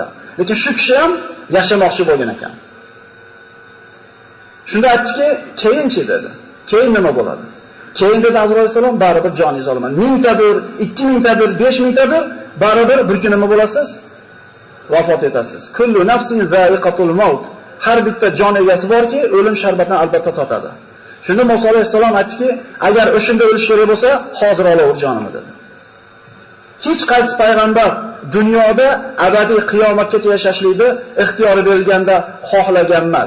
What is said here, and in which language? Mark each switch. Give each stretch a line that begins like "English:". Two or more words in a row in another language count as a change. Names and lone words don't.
Uzbek: Lekin shu kishi ham yashamoqchi bo'lgan ekan. Shunda aytdiki, keyinchi dedi. Keyin nima bo'ladi? Keyin dedi Azroil alayhisalom, baribir joningiz olaman. 1000 tadir, 2000 tadir, 5000 tadir, baribir bir kun nima bo'lasiz? Vafot etasiz.
Arabic: كل نفس ذائقة الموت.
Uzbek: Har bitta jon egasi borki, o'lim sharbatini albatta totadi. Shunda Musa alayhisalom aytdiki, agar o'shunda o'lish kerak bo'lsa, hozir olaver jonimni dedi. Hech qaysi payg'ambar dunyoda abadiy qiyomatgacha yashashlikni ixtiyori berilganda xohlagan emas.